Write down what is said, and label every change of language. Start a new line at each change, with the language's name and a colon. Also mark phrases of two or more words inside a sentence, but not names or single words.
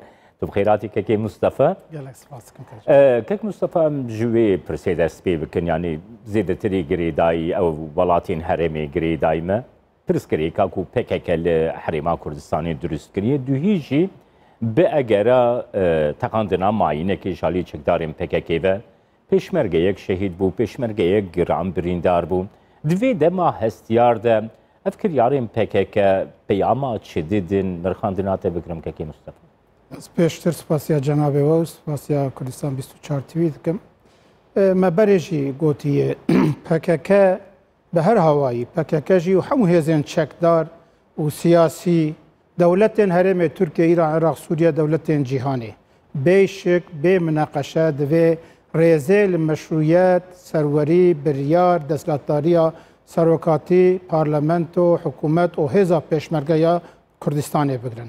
Kurdish: Tu bi xêratî kekê Mustafa. Kek Mustafa em ji wê pirsê dest pê bikin yanî zêdetirî girê dayî ew welatên herêmê girê dayî me pirskirêka ku PKK li herêma Kurdistanê durust kiriye duhî jî bi egera teqandina mayînekê ji alî çekdarên PKK ve pêşmergeyek şehîd bû, pêşmergeyek giran birîndar bû. Di vê dema hestiyar de ev kiryarên PKK peyama çi didin nirxandina te bikirim kekê Mustafa. پێشتر سپاسیا جەنابێ و سپاسیا کوردستان 24 تیوی دکەم me berê jî gotiye PKK bi her hawayî PKK jî û hemû hêzên çekdar û siyasî dewletên herêmê Tirkiye, İran, Iraq, Sûriye dewletên cîhanê bê şik bê mineqeşe divê rêzê li meşrûyet, serwerî, biryar, desthilatdariya serokatî, parlamento, hikûmet û hêza pêşmergeya Kurdistanê bigirin.